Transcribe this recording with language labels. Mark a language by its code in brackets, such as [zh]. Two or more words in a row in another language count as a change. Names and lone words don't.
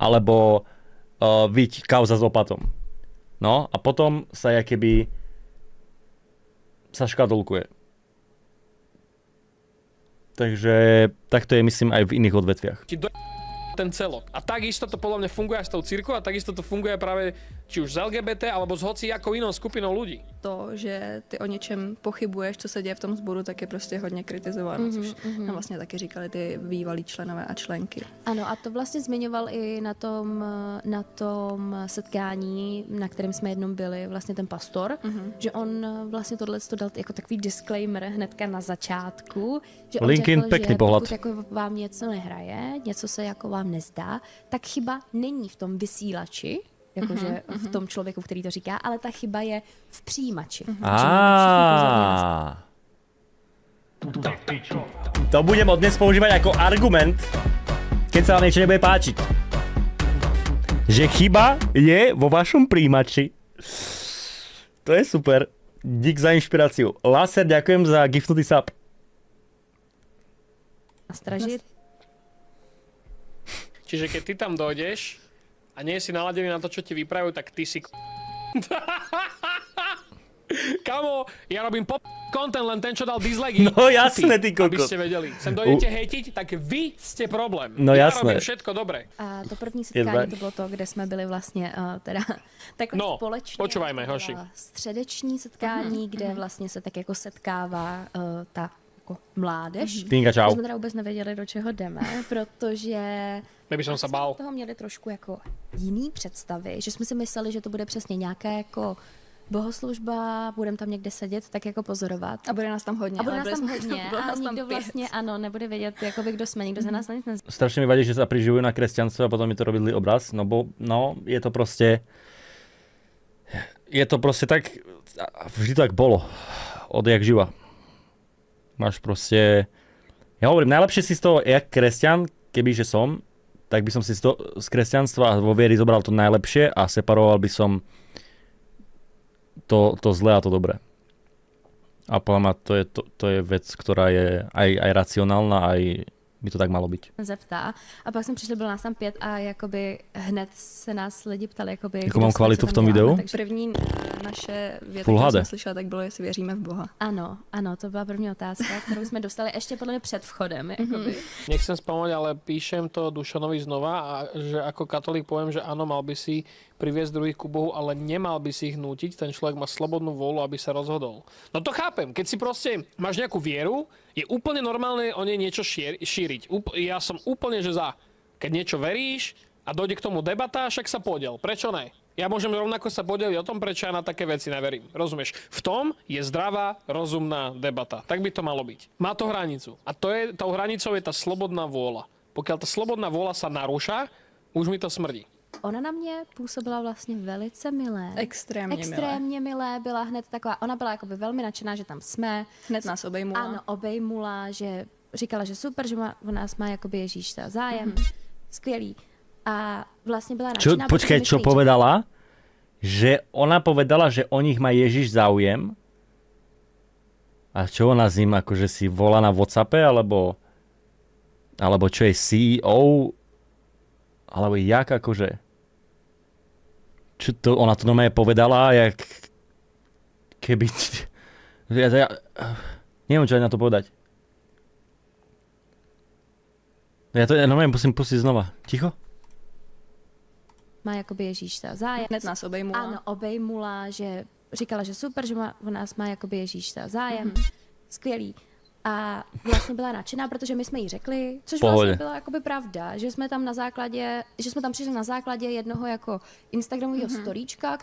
[sk] Alebo viď kauza s opatom. No a potom sa jakoby sa škatulkuje. Takže takto je, myslím, aj v iných odvetviach. Ten celok. A takisto to podľa mňa funguje aj s tou cirkvou a takisto to funguje práve či už z LGBT, alebo s hocijakou inou skupinou ľudí. [cs] To, že ty o něčem pochybuješ, co se děje v tom sboru, tak je prostě hodně kritizováno, což nám vlastně taky říkali ty bývalí členové a členky. Ano, a to vlastně zmiňoval i na tom setkání, na kterém jsme jednou byli, vlastně ten pastor, že on vlastně tohle dal jako takový disclaimer hnedka na začátku, že on LinkedIn, řekl, pěkný že pohled. pokud jako vám něco nehraje, něco se jako vám nezdá, tak chyba není v tom vysílači, jakože v tom člověku, který to říká, ale ta chyba je v přijímači. [sk] To budem od dnes používať ako argument, keď sa vám niečo nebude páčiť. Že chyba je vo vašom príjimači. To je super. Dík za inšpiráciu. Laser, ďakujem za giftnutý sub. Stražit. Čiže keď ty tam dojdeš a nie si naladený na to, čo ti vypravujú, tak ty si Kamo, ja robím content, len ten, čo dal dislike. No jasné, ty kokos. Aby ste vedeli. Sem dojdete hejtiť, tak vy ste problém. No ja jasné. robím všetko dobre. [cs] A to první setkání to bylo to, kde jsme byli vlastně teda takhle společně. [sk] Počúvajme, hoši. [cs] Středeční setkání, kde vlastně se tak jako setkává ta jako mládež. [sk] Tinka, čau. [cs] My jsme teda vůbec nevěděli, do čeho jdeme, protože [sk] Neby som sa bál. [cs] toho měli trošku jako jiný představy, že jsme si mysleli, že to bude přesně nějaké jako bohoslužba, budeme tam někde sedět, tak jako pozorovat. A bude nás tam hodně. A bude nás tam hodně a nikdo vlastně, ano, nebude vědět, jakoby, kdo jsme, nikdo se nás na nic nezná. [sk] Strašne mi vadí, že sa priživujú na kresťanstvo a potom mi to robili obraz, no bo, no, je to proste tak, vždy to tak bolo, odjak živa. Máš proste, ja hovorím, najlepšie si z toho, jak kresťan, kebyže som, tak by som si z kresťanstva a vo viery zobral to najlepšie a separoval by som to zlé a to dobré. A podľa mňa to je vec, ktorá je aj racionálna, aj by to tak malo byť. [cs] Zeptá. A pak jsme přišli, bylo nás tam 5 a jakoby hned se nás lidi ptali, jakoby... [sk] Jako mám kvalitu v tom videu? [cs] Takže... První naše věta, kterou jsme slyšeli, tak bylo, jestli věříme v Boha. Ano, to byla první otázka, kterou jsme dostali ještě podle mě před vchodem. Jakoby. [sk] Nechcem spomínať, ale píšem to Dušanovi znova a že ako katolík poviem, že áno, mal by si priviesť druhých ku Bohu, ale nemal by si ich nútiť. Ten človek má slobodnú vôľu, aby sa rozhodol. No to chápem. Keď si proste máš nejakú vieru, je úplne normálne o nej niečo šíriť. Ja som úplne, že za. Keď niečo veríš a dojde k tomu debata, však sa podiel. Prečo ne? Ja môžem rovnako sa podeliť o tom, prečo ja na také veci neverím. Rozumieš? V tom je zdravá, rozumná debata. Tak by to malo byť. Má to hranicu. A tou hranicou je tá slobodná vôľa. Pokiaľ tá slobodná vôľa sa narúša, už mi to smrdí. [cs] Ona na mě působila vlastně velice milé. Extrémně milé. Byla hned taková, ona byla jakoby velmi nadšená, že tam jsme. Hned nás obejmula. Ano, obejmula, že říkala, že super, že o nás má jakoby Ježíš zájem. Skvělý. A vlastně byla nadšená. [sk] Počkaj, čo povedala? Že ona povedala, že o nich má Ježiš záujem? A čo ona s ním akože si volá na WhatsAppe, alebo čo je CEO? Alebo jak akože? Čo to, ona to normálne povedala, jak keby... Ja neviem, čo aj na to povedať. Ja to normálne musím pustiť znova. Ticho? [cs] Má jakoby Ježíš zájem. Hned nás obejmula. Ano, obejmula, že říkala, že super, že o nás má jakoby Ježíš zájem. Skvělý. A vlastně byla nadšená, protože my jsme jí řekli, což vlastně byla jakoby pravda, že jsme tam přišli na základě jednoho jako Instagramového storíčka.